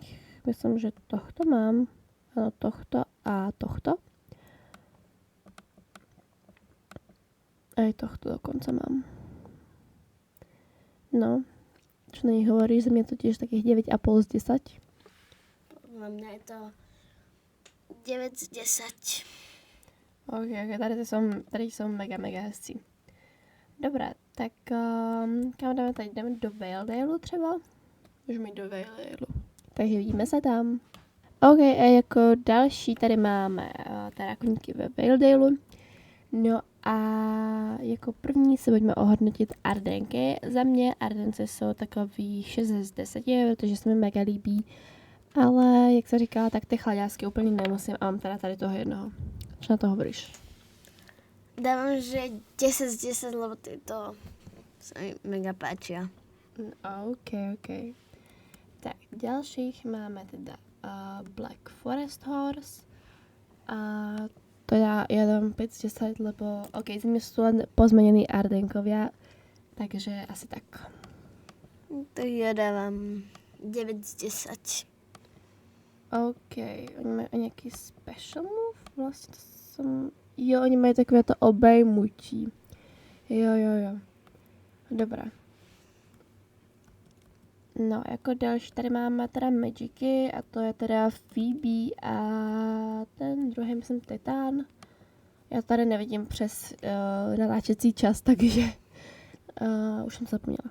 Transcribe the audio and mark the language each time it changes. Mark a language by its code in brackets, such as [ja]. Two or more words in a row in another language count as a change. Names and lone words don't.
[sk] Myslím, že tohto mám. Áno, tohto a tohto. Aj tohto dokonca mám. No. Čo na nich hovoríš? Za mňa to tiež takých 9,5 z 10. Podľa mňa je to 9 z 10. [cs] OK, tady [sk] som mega [cs] hezcí. Dobrá, tak kam dáme tady? Jdeme do Valedale třeba? Můžeme jít do Valedale. Takže vidíme se tam. OK, a jako další tady máme teda koníky ve Valedale. No a jako první se pojďme ohodnotit Ardenky. Za mě Ardence jsou takový 6 z 10, protože se mi mega líbí. Ale jak se říká, tak ty chlaďásky úplně nemusím a mám teda tady toho jednoho. Co [sk] na to hovoríš? Dávam, že 10 z 10, lebo tieto sa mi mega páčia. OK. Tak, ďalších máme teda Black Forest Horse. A to ja dám 5 z 10, lebo OK, z mňa sú len pozmenení Ardenkovia, takže asi tak. Tak ja dávam 9 z 10. OK, oni majú nejaký special move? Vlastne to som... Jo, oni majú takové to obejmutí. [cs] Jo. Dobrá. No, jako další tady máme teda Magicy a to je teda Phoebe a ten druhý myslím Titan. Já tady nevidím přes natáčecí čas, takže už jsem zapomněla.